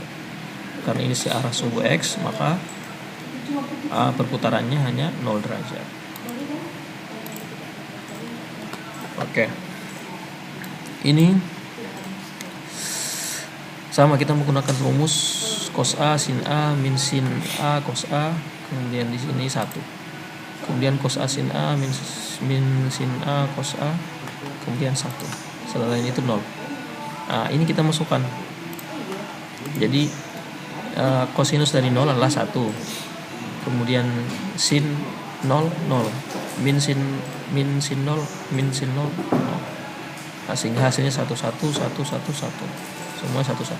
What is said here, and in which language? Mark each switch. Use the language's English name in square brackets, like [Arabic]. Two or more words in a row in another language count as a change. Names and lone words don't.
[Indonesian] Karena ini searah sumbu X, maka perputarannya hanya 0 derajat. Oke. Ini sama, kita menggunakan rumus cos A sin A min sin A cos A, kemudian di sini 1. Kemudian cos A sin A min sin A cos A, kemudian 1. Setelah ini itu 0. Nah, ini kita masukkan. Jadi kosinus dari 0 adalah 1. Kemudian sin 0 0. min sin 0 nah, sehingga hasilnya 1 1 1 1 1 semua 1 1 1 1.